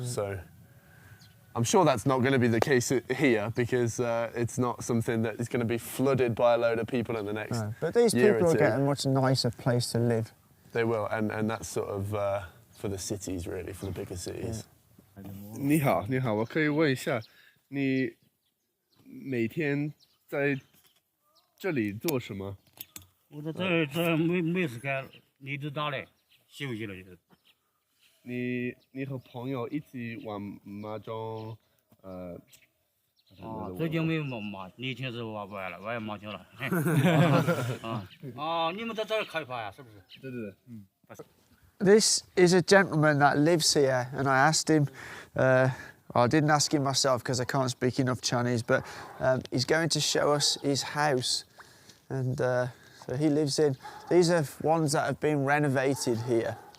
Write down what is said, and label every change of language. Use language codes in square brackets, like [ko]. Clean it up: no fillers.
[en] So I'm sure that's not going to be the case here, because it's not something that is going to be flooded by a load of people in the next year or two. But these people will get a much nicer place to live. They will, and that's sort of for the cities, really, for the bigger cities. [zh] 你好，你好，我可以问一下，你每天在这里做什么？我在这没事干，一直打嘞，休息了就是。你和朋友一起玩麻将，最近没有嘛，年轻时候玩不玩了，玩麻将了。你们在这儿开发呀？是不是？对对对， [en] This is a gentleman that lives here, and I asked him, I didn't ask him myself because I can't speak enough Chinese, but he's going to show us his house. And So he lives in, these are ones that have been renovated here.